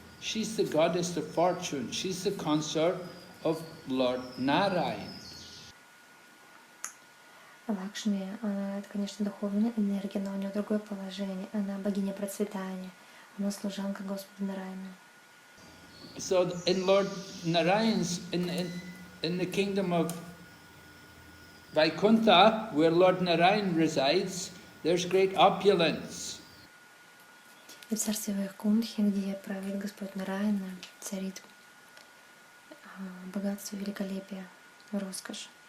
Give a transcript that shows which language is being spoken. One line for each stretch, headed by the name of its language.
English: She's the goddess of fortune. She's the consort of Lord Narayan.
Russian: Лакшми, она, это, конечно, духовная энергия, но у нее другое положение. Она богиня процветания, она служанка Господа Нараяна.
English: So in Lord Narayan's, in the kingdom of Vaikuntha, where Lord Narayan resides, there's great opulence.
Russian: И в царстве Вайкунтхи, где правит Господь Нараяна, царит богатство, великолепие, роскошь.